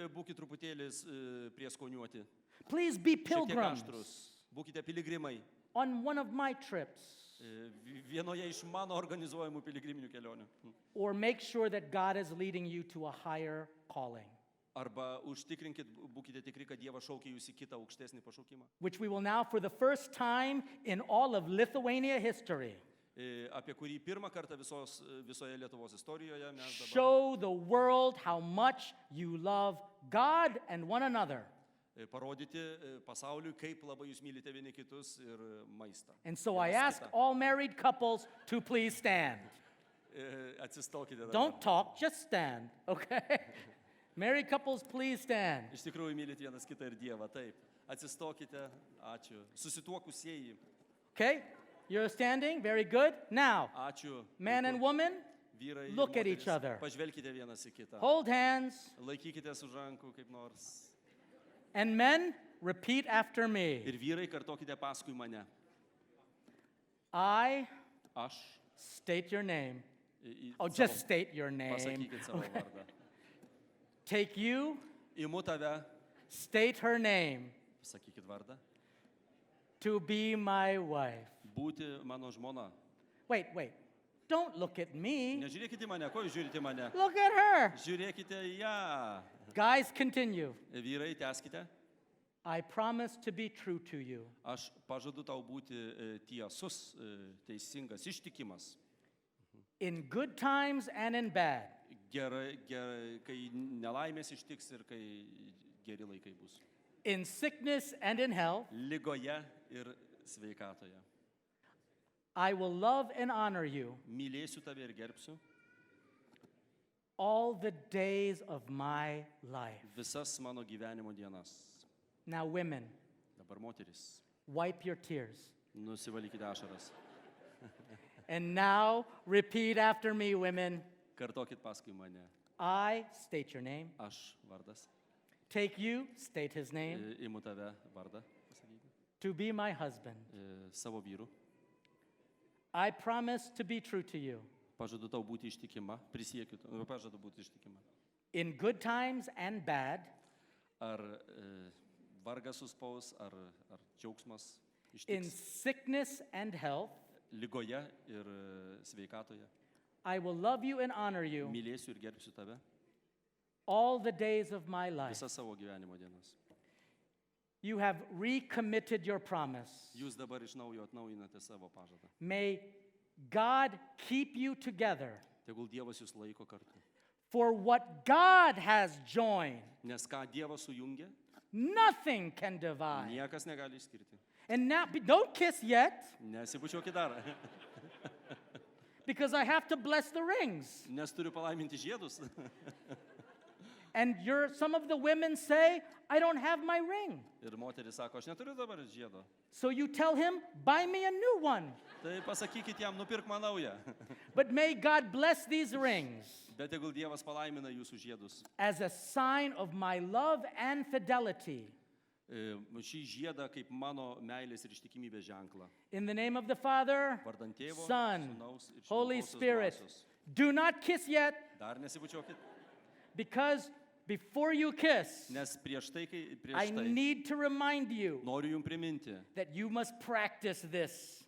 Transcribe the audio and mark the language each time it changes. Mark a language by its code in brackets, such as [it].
[lt] Būkite truputėlis prieskoniuoti. [en] Please be [lt] Šiek tiek [en] pilgrims. [lt] aštrus. Būkite piligrimai. [en] On one of my trips. [lt] Vienoje iš mano organizuojamų piligriminių kelionių. [en] Or make sure that God is leading you to a higher calling, [lt] Arba užtikrinkit, būkite tikri, kad Dievas šaukia jūs į kitą aukštesnį pašaukimą. [en] which we will now, for the first time in all of Lithuania history, [lt] Apie kurį pirmą kartą visoje Lietuvos istorijoje mes dabar [en] show the world how much you love God and one another. [lt] parodyti pasauliui, kaip labai jūs mylite vieni kitus ir maistą. [en] And so I [lt] Vienas [en] ask [lt] kitą. [en] all married couples to please stand. [lt] Atsistokite dabar. [en] Don't talk, just stand, okay? Married couples, please stand. [lt] Iš tikrųjų mylit vienas kitą ir Dievą, taip. Atsistokite, ačiū. Susituokusieji, [en] Okay? You're standing? Very good. Now, [lt] ačiū. [en] man and woman, [lt] Vyrai, ir [en] look at [lt] moterys, [en] each other. [lt] Pažvelkite vienas į kitą. [en] hold hands. [lt] Laikykitės už rankų kaip nors. [en] And men, repeat after me. [lt] Ir vyrai, kartokite paskui mane. [en] I [lt] Aš. [en] state your name. [lt] į Oh, savo- [en] just state your name. [lt] Pasakykit savo vardą. [en] Take you, [lt] Imu tave. [en] state her name, [lt] Sakykit vardą. [en] to be my wife. [lt] Būti mano žmona. [en] Wait. Don't look at me. [lt] Nežiūrėkite į mane, ko jūs žiūrite į mane? [en] Look at her. [lt] Žiūrėkite į ją. [en] Guys, continue. [lt] Vyrai, tęskite. [en] I promise to be true to you. [lt] Aš pažadu tau būti tiesus, teisingas, ištikimas. [en] In good times and in bad. [lt] kai nelaimės ištiks ir kai geri laikai bus. [en] In sickness and in health, [lt] Ligoje ir sveikatoje. [en] I will love and honor you [lt] Mylėsiu tave ir gerbsiu [en] all the days of my life. [lt] visas mano gyvenimo dienas. [en] Now, women, [lt] Dabar moteris, [en] wipe your tears. [lt] nusivalykite ašaras. [en] And now, repeat after me, women. [lt] Kartokit paskui mane. [en] I, state your name. [lt] Aš vardas. [en] Take you, state his name, [lt] Imu tave vardą pasakyti. [en] to be my husband. [lt] Savo vyru. [en] I promise to be true to you [lt] Pažadu tau būti ištikima. Prisiekiu, pažadu būti ištikima. [en] in good times and bad, [lt] Ar vargas suspaus, ar džiaugsmas [en] in [lt] ištiks. [en] sickness and health. [lt] Ligoje ir sveikatoje. [en] I will love you and honor you [lt] Mylėsiu ir gerbsiu tave [en] all the days of my life. [lt] visas savo gyvenimo dienas. [en] You have recommitted your promise. [lt] Jūs dabar iš naujo atnaujinate savo pažadą. [en] May God keep you together. [lt] Tegul Dievas jūs laiko kartu. [en] For what God has joined, [lt] Nes ką Dievas sujungia, [en] nothing can divide. [lt] niekas negali išskirti. [en] And now, don't kiss yet, [lt] Nesibučiuokit dar, [en] because I have to bless the rings. [lt] nes turiu palaiminti žiedus. [en] And some of the women say, I don't have my ring. [lt] Ir moteris sako, aš neturiu dabar žiedo. [en] So you tell him, buy me a new one. [lt] Tai pasakykit jam, nupirk man naują. [en] But may God bless these rings [lt] Bet tegul Dievas palaimina jūsų žiedus. [en] as a sign of my love and fidelity. [lt] Šį žiedą kaip mano meilės ir ištikimybės ženklą. [en] In the name of the Father, [lt] Vardant Tėvo, [en] Son, [lt] Sūnaus ir [en] Holy [lt] Šventosios [en] Spirit. [lt] Dvasios. [en] Do not kiss yet, [lt] Dar nesibučiuokit, [en] because before you kiss, [lt] nes prieš tai [en] I need to remind you [lt] noriu jums priminti, [en] that you must practice this